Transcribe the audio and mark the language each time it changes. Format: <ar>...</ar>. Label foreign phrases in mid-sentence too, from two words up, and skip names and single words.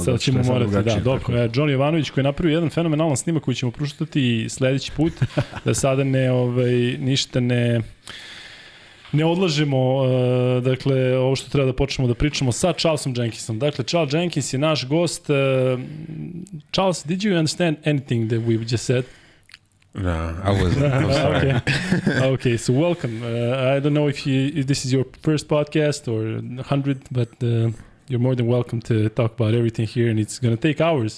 <sr>Sad ćemo morati, da, dobro. Johnny Ivanović koji je napravio jedan fenomenalan snimak koji ćemo pruštati sledeći put, da sada ništa ne odlažemo, dakle, ovo što treba da počnemo da pričamo sa Čarlsom Dženkinsom. Dakle, Čarls Dženkins je naš gost.</sr> <en>Charles, did you understand anything that we just said? No, I wasn't. I'm sorry. Okay, so welcome. I don't know if this is your first podcast or 100, but you're more than welcome to talk about everything here, and it's going to take hours.</en>